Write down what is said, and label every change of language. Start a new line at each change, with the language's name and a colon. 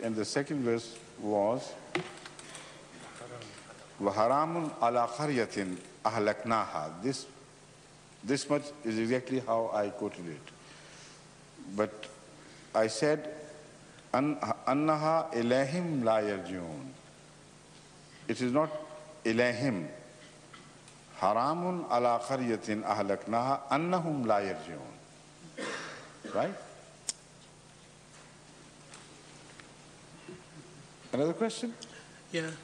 English: And the second verse was
Arabic: وَحَرَامٌ عَلَى قَرْيَةٍ أَهْلَكْنَاهَا.
English: This much is exactly how I quoted it. But I said
Arabic: أَنَّهَا إِلَيْهِمْ لَا يَرْجِعُونَ.
English: It is not إِلَيْهِمْ.
Arabic: حَرَامٌ عَلَى قَرْيَةٍ أَهْلَكْنَاهَا أَنَّهُمْ لَا يَرْجِعُونَ. Right?
English: Another question? Yeah.